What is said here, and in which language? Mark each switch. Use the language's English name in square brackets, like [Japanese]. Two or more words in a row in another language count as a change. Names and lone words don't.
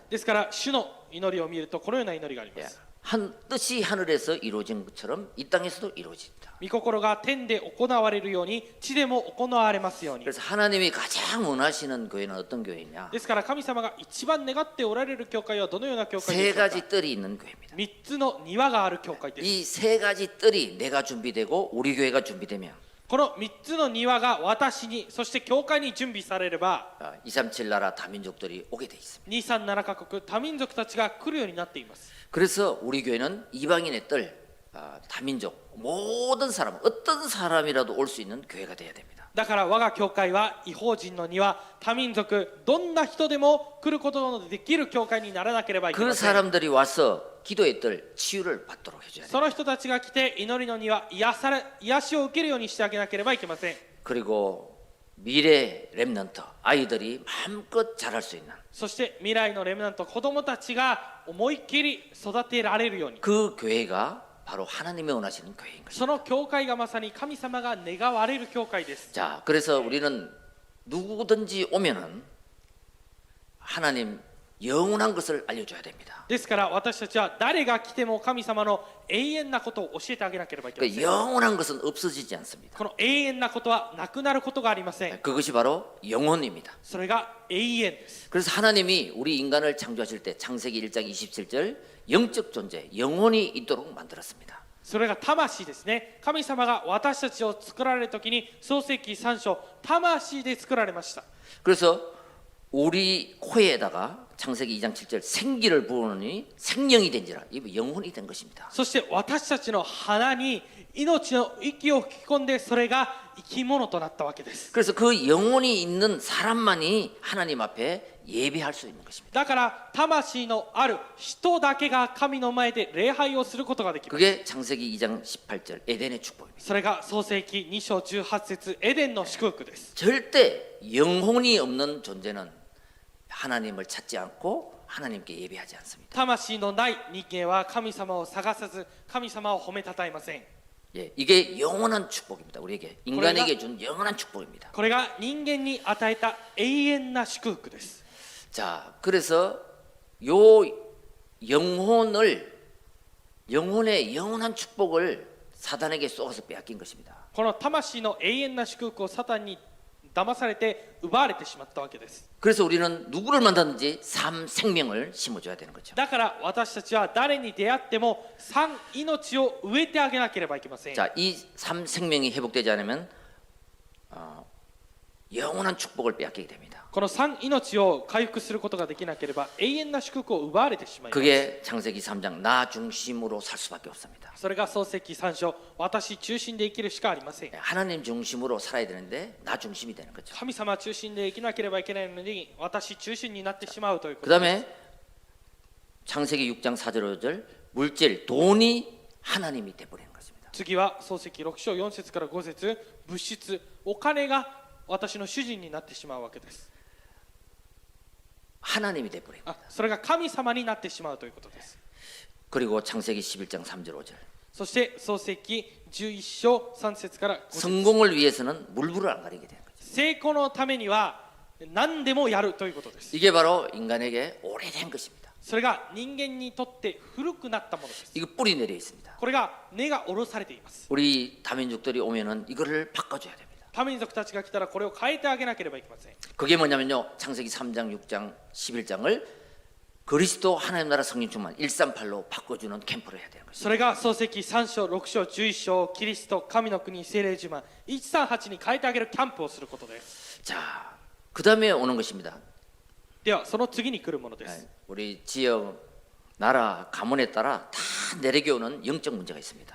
[Japanese] ですから主の祈りを見るとこのような祈りがありま [Korean] 예, [Japanese] す。 [Korean] 한 뜻이 하늘에서 이루어진 것처럼 이 땅에서도 이루어진다. [Japanese] 御心が天で行われるように地でも行われますように。 [Korean] 그래서 하나님이 가장 원하시는 교회는 어떤 교회냐? [Japanese] ですから神様が一番願っておられる教会はどのような教会 [Korean] 세 [Japanese] でしょうか。 [Korean] 가지 뜰이 있는 교회입니다. [Japanese] 3 つの庭がある教会です。 [Korean] 이 세 가지 뜰이 내가 준비되고 우리 교회가 준비되면 [Japanese] この3つの庭が私にそして教会に準備されれば [Korean] 237 나라 다민족들이 오게 돼 있습니다. [Japanese] 237 カ国多民族たちが来るようになっています。 [Korean] 그래서 우리 교회는 이방인의 뜰, 다민족 모든 사람 어떤 사람이라도 올 수 있는 교회가 돼야 됩니다. [Japanese] だから我が教会は異邦人の庭、多民族どんな人でも来ることのできる教会にならなければいけ [Korean] 그 [Japanese] ません。 [Korean] 사람들이 와서 기도의 뜰 치유를 받도록 해줘야 돼요. [Japanese] その人たちが来て祈りの庭、癒しを受けるようにしてあげなければいけません。 [Korean] 그리고 미래 렘넌트 아이들이 마음껏 자랄 수 있는 [Japanese] そして未来のレムナント子供たちが思いっきり育てられるように、 [Korean] 그 교회가 바로 하나님이 원하시는 교회인 것입니다. [Japanese] その教会がまさに神様が願われる教会です。 [Korean] 자, 그래서 우리는 누구든지 오면은 하나님 영원한 것을 알려줘야 됩니다. [Japanese] ですから私たちは誰が来ても神様の永遠なことを教えてあげなければいけませ [Korean] 그 [Japanese] ん。 [Korean] 영원한 것은 없어지지 않습니다. [Japanese] この永遠なことはなくなることがありません。 [Korean] 그것이 바로 영혼입니다. [Japanese] それが永遠です。 [Korean] 그래서 하나님이 우리 인간을 창조하실 때 창세기 1장 27절 영적 존재, 영혼이 있도록 만들었습니다. [Japanese] それが魂ですね。神様が私たちを作られるときに創世記3章、魂で作られました。 [Korean] 그래서 우리 코에다가 창세기 2장 7절 생기를 부으니 생명이 된지라 이 영혼이 된 것입니다. [Japanese] そして私たちの鼻に命の息を吹き込んでそれが生き物となったわけです。 [Korean] 그래서 그 영혼이 있는 사람만이 하나님 앞에 예배할 수 있는 것입니다. [Japanese] だから魂のある人だけが神の前で礼拝をすることができます。 [Korean] 그게 창세기 2장 18절 에덴의 축복입니다. [Japanese] それが創世記2章18節エデンの祝福です。 [Korean] 절대 영혼이 없는 존재는 하나님을 찾지 않고 하나님께 예배하지 않습니다. [Japanese] 魂のない人間は神様を探さず神様を褒めたたえません。 [Korean] 예, 이게 영원한 축복입니다. 우리에게 인간에게 준 영원한 축복입니다. [Japanese] これが人間に与えた永遠な祝福です。 [Korean] 자, 그래서 요 영혼의 영원한 축복을 사단에게 쏘아서 빼앗긴 것입니다. [Japanese] この魂の永遠な祝福をサタンに騙されて奪われてしまったわけです。 [Korean] 그래서 우리는 누구를 만났는지 삶 생명을 심어줘야 되는 거죠. [Japanese] だから私たちは誰に出会っても3命を植えてあげなければいけません。 [Korean] 자, 이 삶 생명이 회복되지 않으면 영원한 축복을 빼앗기게 됩니다. [Japanese] この3命を回復することができなければ永遠な祝福を奪われてしまいます。 [Korean] 그게 창세기 3장 나 중심으로 살 수밖에 없습니다. [Japanese] それが創世記3章、私中心で生きるしかありません。 [Korean] 하나님 중심으로 살아야 되는데 나 중심이 되는 거죠. [Japanese] 神様中心で生きなければいけないのに私中心になってしまうというこ [Korean] 그 [Japanese] とです。 [Korean] 다음에 창세기 6장 4절 5절 물질 돈이 하나님이 돼버리는 것입니다. [Japanese] 次は創世記6章4節から5節、物質、お金が私の主人になってしまうわけです。 [Korean] 하나님이 돼버린 거예요. [Japanese] それが神様になってしまうということです。 [Korean] 그리고 창세기 11장 3절 5절 [Japanese] そして創世記11章3節から5節、 [Korean] 성공을 위해서는 물불을 안 가리게 되는 거죠. [Japanese] 成功のためには何でもやるということです。 [Korean] 이게 바로 인간에게 오래된 것입니다. [Japanese] それが人間にとって古くなったものです。 [Korean] 이거 뿌리 내려 있습니다. [Japanese] これが根が下ろされています。 [Korean] 우리 다민족들이 오면은 이거를 바꿔줘야 됩니다. [Japanese] 多民族たちが来たらこれを変えてあげなければいけません。 [Korean] 그게 뭐냐면요 창세기 3장 6장 11장을 그리스도 하나님 나라 성령 충만 138로 바꿔주는 캠프를 해야 되는 것입니다. [Japanese] それが創世記3章6章11章キリスト神の国聖霊自慢138に変えてあげるキャンプをすることです。 [Korean] 자, 그 다음에 오는 것입니다. [Japanese] ではその次に来るものです。 [Korean] 우리 지역, 나라, 가문에 따라 다 내려게 오는 영적 문제가 있습니다.